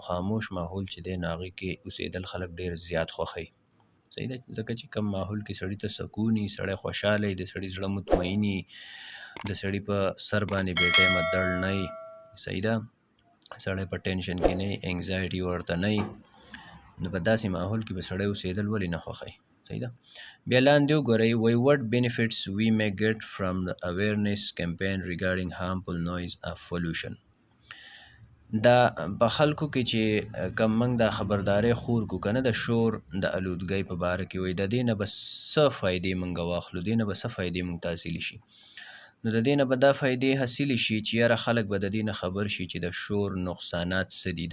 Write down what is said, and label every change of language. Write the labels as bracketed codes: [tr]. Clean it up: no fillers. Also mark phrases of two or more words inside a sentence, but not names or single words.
[ps] خاموش ماحول چې دی نو هغې کې اوسېدل خلک ډېر زیات خوښوي صحیح ده ځکه چې کم ماحول کې سړي ته سکون وي سړی خوشحاله وي د سړي زړه مطمئن وي د سړي په سر باندې بې ټایمه درد نه وي صحیح ده سړی په ټینشن کې نه وي انګزایټي ورته نه وي نو په داسې ماحول کې به سړی اوسېدل ولې نه خوښوي صحیح ده بیا لاندې وګورئ وای [en] what benefits we may get from the awareness campaign regarding harmful noise of pollution [ps] دا په خلکو کې چې کم موږ دا خبرداری خور کو کنه د شور د آلودګۍ په باره کې وي د دې نه به څه فایدې موږ واخلو دې نه به څه فایدې موږ ته حاصلې شي نو د دې نه به دا فایدې حاصلې شي چې یاره خلک به د دې نه خبر شي چې د شور نقصانات څه دي د